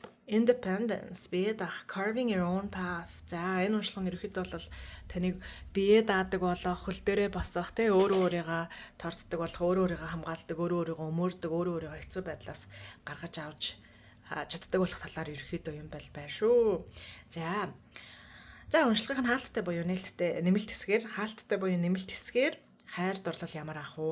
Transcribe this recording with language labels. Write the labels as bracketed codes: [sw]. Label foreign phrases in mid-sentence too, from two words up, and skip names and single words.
[mn] Independence, бие даах, [en] carving your own path. [mn] За энэ уншлага нь ерөөхдөө бол таныг бие даадаг болох, хөл дээрээ босох, тэ өөрөө өөрийгөө торддог болох, өөрөө өөрийгөө хамгаалдаг, өөрөө өөрийгөө өмөрдөг, өөрөө өөрийгөө хэцүү байдлаас гаргаж авч чаддаг болох талаар ерөөхдөө юм байна шүү. За уншлагын хаалттай буюу нэмэлт хэсгээр хайр дурлал ямар ах вэ?